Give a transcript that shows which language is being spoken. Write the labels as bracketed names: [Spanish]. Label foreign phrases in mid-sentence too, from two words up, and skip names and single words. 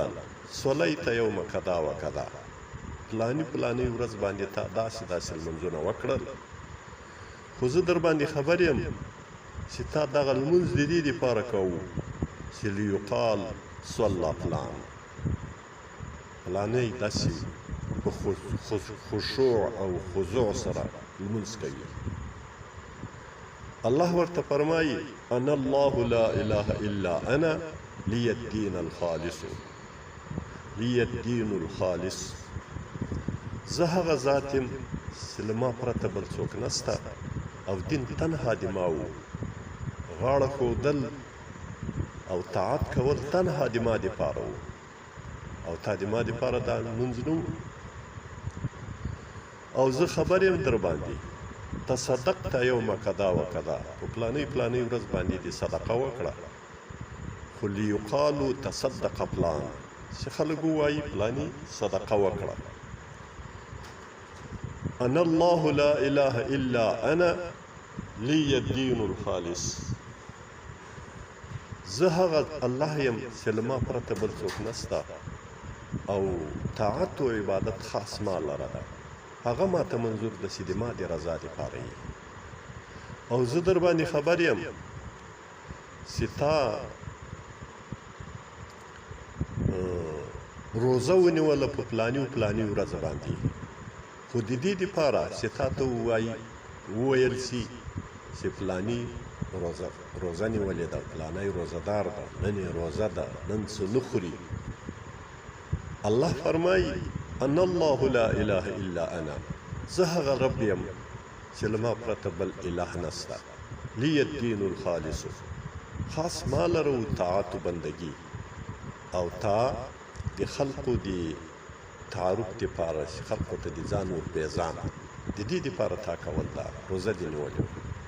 [Arabic] صلیت یوم کدا و کدا، [Pashto] پلاني ورځ باندې تا داسې داسې لمونځونه وکړل، خو زه در باندې خبر یم چې تا دغه لمونځ د دې دپاره کوو چې [Arabic] لیقال صلی فلان، [Pashto] فلانی داسې په خشوع او خضوع سره لمونځ کوي. الله ورته فرمایي [Arabic] انا الله لا اله الا انا لی الدین الخالص، لی الدین الخالص، [Pashto] زه هغه ذات یم چې له ما پرته بل څوک نسته، او دین تنها د ما و، غاړه ښودل او طاعت کول تنها د ما دپاره و، او تا د ما دپاره دا لمونځ نه و. او زه خبر یم در باندې [Arabic] تصدقت یوم کدا و کدا، [Pashto] په پلانۍ ورځ باندې دې صدقه وکړه، خو [Arabic] لیقالو تصدق فلان، [Pashto] چې خلک ووایي پلاني صدقه وکړه. [Arabic] انا الله لا اله الا انا لی الدین الخالص، [Pashto] زه هغه الله یم چې له ما پرته بل څوک نسته، او طاعت او عبادت خاص ما لره ده، هغه ما ته منظور ده چې د ما د رضا دپاره یي. او زه در باندې خبر یم چې تا روزه ونیوله په پلاني ورځ باندې، خو د دې دپاره چې تا ته وویل سي چې پلاني روزه نیولې ده، پلانی روزهدار ده، نن یې روزه ده، نن څه نه خوري. الله فرمایي [Arabic] ان الله لا اله الا انا، [Pashto] زه هغه رب یم چې له ما پرته بل اله نسته، [Arabic] لی الدین الخالص، [Pashto] خاص ما لره طاعت و بندگی، او تا د خلقو د تعارف دپاره چې خلقو ته د ځان ور پېژانه، د دې دپاره تا کول دا روزه دې نیولې وه.